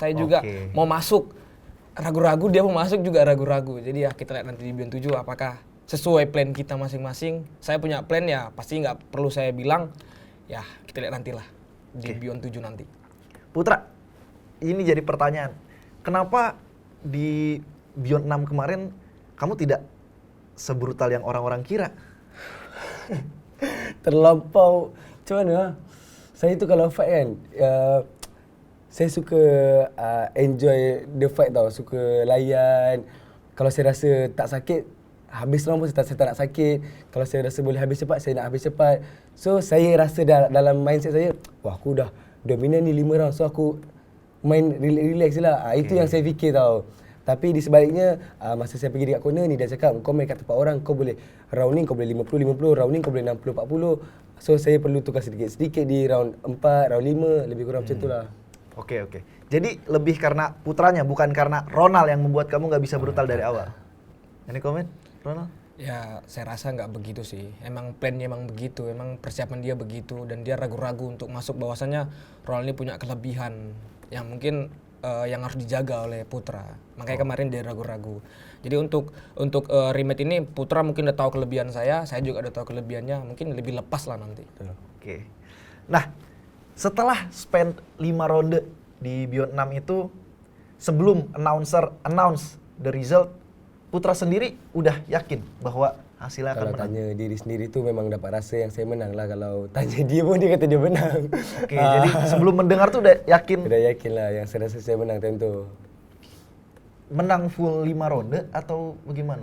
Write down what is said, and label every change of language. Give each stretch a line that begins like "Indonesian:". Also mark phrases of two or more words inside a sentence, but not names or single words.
Indonesian: Saya juga mau masuk ragu-ragu, dia mau masuk juga ragu-ragu. Jadi ya kita lihat nanti di Beyond 7 apakah sesuai plan kita masing-masing. Saya punya plan ya pasti nggak perlu saya bilang. Ya kita lihat nantilah di Beyond 7 nanti. Putra, ini jadi pertanyaan. Kenapa di Beyond 6 kemarin kamu tidak sebrutal yang orang-orang kira?
Malay: Terlampau, macam mana? Saya tu kalau fight kan, saya suka
English: enjoy the fight
Malay: tau, suka layan. Kalau saya rasa tak sakit, habis round pun saya tak nak sakit. Kalau saya rasa boleh habis cepat, saya nak habis cepat. So saya rasa dalam mindset saya, wah aku dah dominan ni 5 round, so aku main relax je lah. Itu yang saya fikir tau. Tapi di sebaliknya, masa saya pergi dekat corner ni, dia cakap kau main kat tempat orang, kau boleh round ni kau boleh 50-50, round ni kau boleh 60-40. So saya perlu tukar sedikit-sedikit di round 4, round 5, lebih kurang macam tu lah.
Indonesian: Oke. Jadi lebih karena putranya, bukan karena Ronald yang membuat kamu nggak bisa brutal dari awal.
English: Any komen,
Indonesian: Ronald? Ya saya rasa nggak begitu sih. Emang plannya emang begitu, emang persiapan dia begitu. Dan dia ragu-ragu untuk masuk, bahwasannya Ronald ini punya kelebihan yang mungkin yang harus dijaga oleh Putra. Makanya kemarin dia ragu-ragu. Jadi untuk rematch ini Putra mungkin udah tahu kelebihan saya juga udah tahu kelebihannya, mungkin lebih lepas lah nanti. Oke. Nah, setelah spend 5 ronde di Beyond 6 itu, sebelum
English: announcer announce the result,
Indonesian: Putra sendiri udah yakin bahwa hasilnya akan
Malay: Kalau
Indonesian: menang?
Malay: tanya diri sendiri tu memang dapat rasa yang saya menang lah. Kalau tanya dia pun dia kata dia menang.
Indonesian: Oke, jadi sebelum mendengar tuh udah yakin?
Malay: Udah yakin lah yang saya rasa saya menang time tu.
Indonesian: Menang full 5 ronde atau bagaimana?